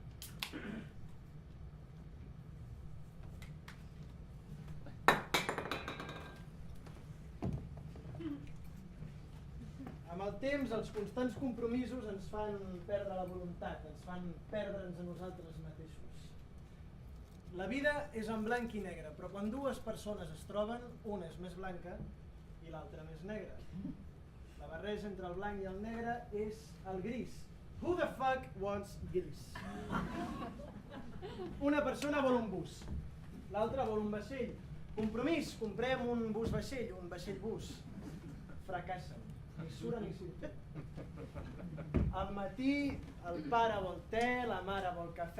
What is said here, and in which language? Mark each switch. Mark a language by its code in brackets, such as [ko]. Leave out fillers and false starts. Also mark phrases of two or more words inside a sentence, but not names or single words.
[ca] Amb el temps, els constants compromisos ens fan perdre la voluntat, ens fan perdre'ns a nosaltres mateixos. La vida és en blanc i negre, però quan dues persones es troben, una és més blanca i l'altra més negra. La barreja entre el blanc i el negre és el gris. [en] Who the fuck wants gris? [ca] Una persona vol un bus, l'altra vol un vaixell. Compromís, comprem un bus-vaixell, un vaixell-bus. Fracassen, ni surt ni surt. Al matí el pare vol te, la mare vol cafè.